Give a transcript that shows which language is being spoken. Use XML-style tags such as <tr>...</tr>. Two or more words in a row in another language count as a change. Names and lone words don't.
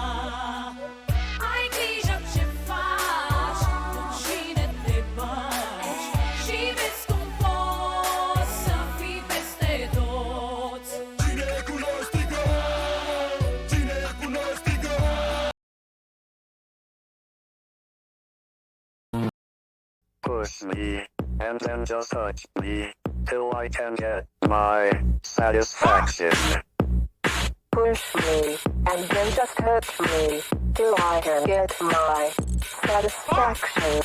<ro>Ai grijă ce faci, cu cine te bagi, și vezi cum poți să fii peste toți. Cine e cu noi strigă? Cine e cu noi strigă?</ro> <en>Push me, and then just touch me, till I can get my satisfaction. Push me, and then just touch me, till I can get my satisfaction.</en>